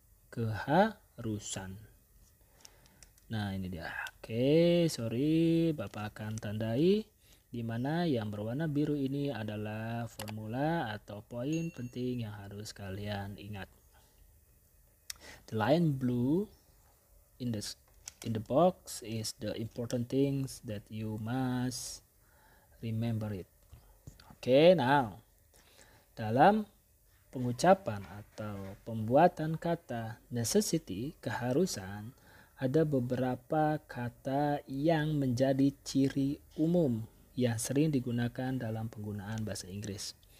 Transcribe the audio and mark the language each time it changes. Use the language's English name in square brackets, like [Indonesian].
[Indonesian] Keharusan. Nah, ini dia. Oke, sorry, Bapak akan tandai di mana yang berwarna biru ini adalah formula atau poin penting yang harus kalian ingat. [English] The line blue in the box is the important things that you must remember it. [Indonesian] Oke, now dalam pengucapan atau pembuatan kata necessity, keharusan, ada beberapa kata yang menjadi ciri umum yang sering digunakan dalam penggunaan bahasa Inggris.